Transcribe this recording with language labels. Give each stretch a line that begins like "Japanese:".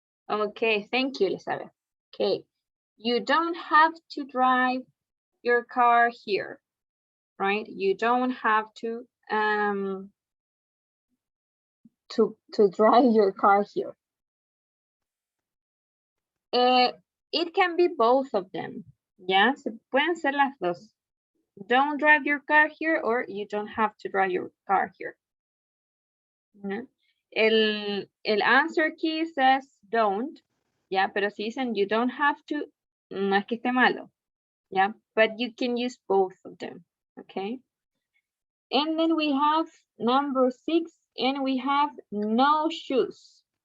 English: Okay, thank you, Elizabeth. Okay, you don't have to drive your car here, right? You don't have to drive your car here. It can be both of them.
Spanish: Yeah, se pueden ser las dos.
English: Don't drive your car here or you don't have to drive your car here. Yeah. El answer key says don't.
Spanish: Yeah, pero si dicen
English: you don't have to,
Spanish: no es que esté malo.
English: Yeah, but you can use both of them. Okay. And then we have number 6 and we have no shoes.